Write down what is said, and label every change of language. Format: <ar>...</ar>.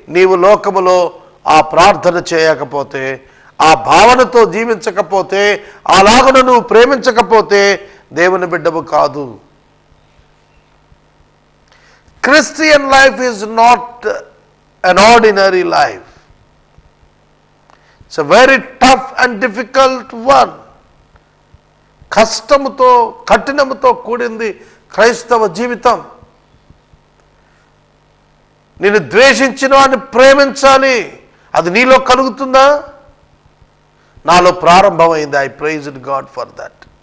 <te>నీవు లోకములో ఆ ప్రార్థన చేయకపోతే, ఆ భావనతో జీవించకపోతే, అలాగున నువ్వు ప్రేమించకపోతే దేవుని బిడ్డవు కాదు.</te> <en>Christian life is not an ordinary life. It's a very tough and difficult one.</en> <te>కష్టముతో కఠినముతో కూడింది క్రైస్తవ జీవితం. నిన్ను ద్వేషించిన వాడిని ప్రేమించాలి. అది నీలో కలుగుతుందా? నాలో ప్రారంభమైంది.</te> <en>I praised God for that.</en>